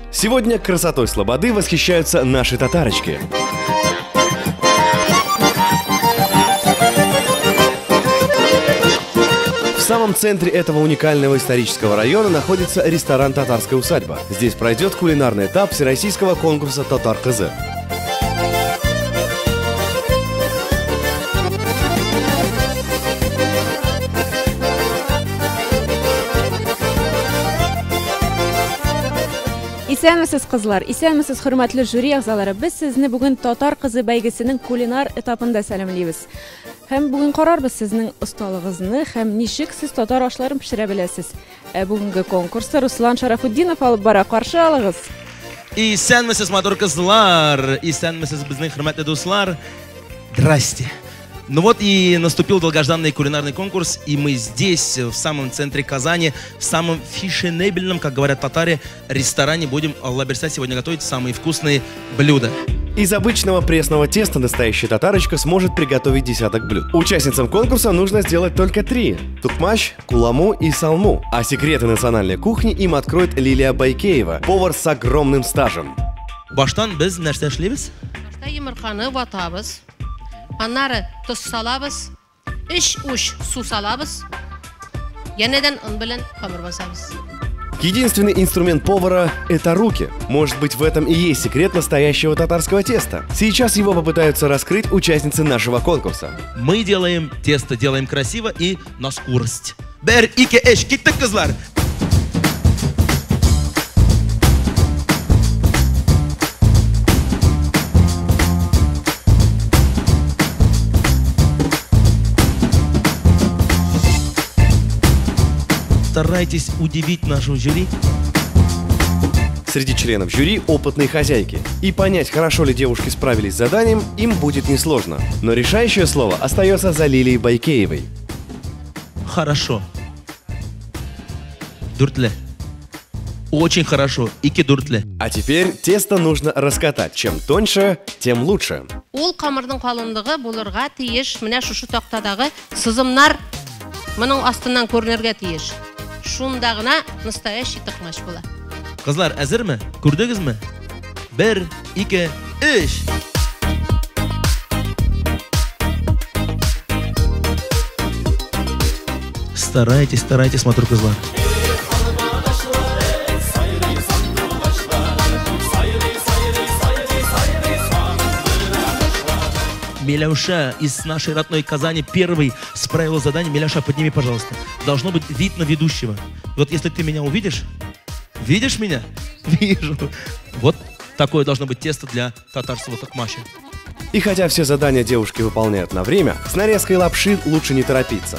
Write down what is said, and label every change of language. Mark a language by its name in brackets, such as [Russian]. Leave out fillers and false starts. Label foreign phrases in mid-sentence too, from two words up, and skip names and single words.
[Russian] Сегодня красотой Слободы восхищаются наши татарочки. В самом центре этого уникального исторического района находится ресторан «Татарская усадьба». Здесь пройдет кулинарный этап всероссийского конкурса «Татар кызы». [Tatar] Исәнмесез, кызлар, исәнмесез, хөрмәтле жюри әгъзалары. Без сезне бүген Татар кызы бәйгесенең кулинар этапында сәламлыйбыз. Һәм бүген карарбыз сезнең осталыгызны һәм ничек сез татар ашларын пешерә беләсез. Бүгенге конкурста Руслан Шарафутдинов алып бара, каршы алыгыз. Исәнмесез, матур кызлар, исәнмесез, безнең хөрмәтле дуслар. [Russian] Здрасте. Ну вот и наступил долгожданный кулинарный конкурс, и мы здесь, в самом центре Казани, в самом фешенебельном, как говорят татари, ресторане будем, [Tatar] Алла берса, [Russian] сегодня готовить самые вкусные блюда. Из обычного пресного теста настоящая татарочка сможет приготовить десяток блюд. Участницам конкурса нужно сделать только 3 – тукмаш, куламу и салму. А секреты национальной кухни им откроет Лилия Байкеева, повар с огромным стажем. [Tatar] Баштан без нәрсә эшлибез? Йомырканы ватабыз. Аннары тоз салабыз, 3 уш су салабыз, янәдән ун белән камыр басабыз. [Russian] Единственный инструмент повара – это руки. Может быть, в этом и есть секрет настоящего татарского теста. Сейчас его попытаются раскрыть участницы нашего конкурса. Мы делаем тесто, делаем красиво и на скорость. [Tatar] Бер, ике, эш, киттек, кызлар! [Russian] Старайтесь удивить нашу жюри. Среди членов жюри опытные хозяйки. И понять, хорошо ли девушки справились с заданием, им будет несложно. Но решающее слово остается за Лилией Байкеевой. Хорошо. Дуртле. Очень хорошо. [Tatar] Ике дуртле. [Russian] А теперь тесто нужно раскатать. Чем тоньше, тем лучше. [Tatar] Ул камырның калынлыгы булырга тиеш, менә шушы тактадагы сызымнар моның астыннан күренергә тиеш. Шунда гына настоящий тукмаш була. Кызлар, әзерме? Күрдегезме? 1, 2, 3. [Russian] Старайтесь, старайтесь, [Tatar] матур кызлар. [Russian] Миляуша из нашей родной Казани первый справил задание. Миляуша, подними, пожалуйста. Должно быть вид на ведущего. Вот если ты меня увидишь, видишь меня? Вижу. Вот такое должно быть тесто для татарского тукмаша. И хотя все задания девушки выполняют на время, с нарезкой лапши лучше не торопиться.